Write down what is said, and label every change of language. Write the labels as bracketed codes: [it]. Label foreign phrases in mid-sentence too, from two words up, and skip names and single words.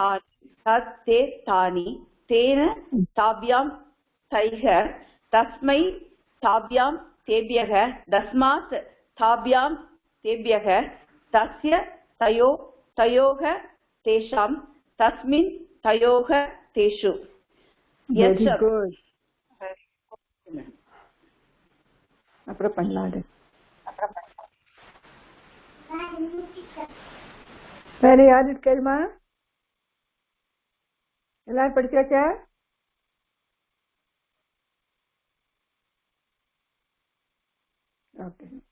[sa] तानि तेन ताभ्यां तैः तस्मै ताभ्यां तेभ्यः तस्मात् ताभ्यां तेभ्यः तस्य तयोः तेषां तस्मिन् तयोः तेषु [ta] அப்புறம் பண்ணலாடு. வேற யாரு கேள்மா? எல்லாரும் படிச்சாச்சா? ஓகே.